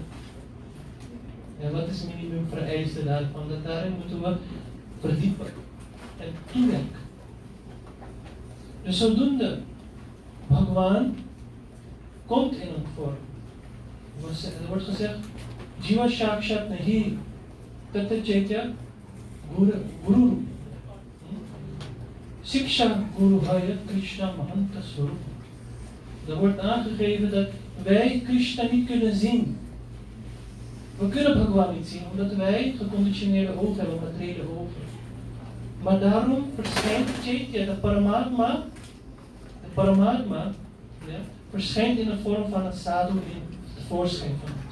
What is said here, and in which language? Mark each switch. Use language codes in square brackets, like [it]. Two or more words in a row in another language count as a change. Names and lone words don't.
[nl] En wat is minimum vereiste daarvan? Daarin moeten we verdiepen en toedenken. Dus zodoende, Bhagwan komt in een vorm. Er wordt gezegd, [bn] জীব সাক্ষাৎ নাহি তাত চৈত্য গুরু. শিক্ষা গুরু হয় কৃষ্ণ মহান্ত স্বরূপ. [nl] Er wordt aangegeven dat wij Krishna niet kunnen zien. We kunnen Bhagwan niet zien, omdat wij geconditioneerde ogen hebben, materiële ogen. Maar daarom verschijnt Chaitya, de Paramatma, ja, verschijnt in de vorm van een sadhu in het voorschijn van ons.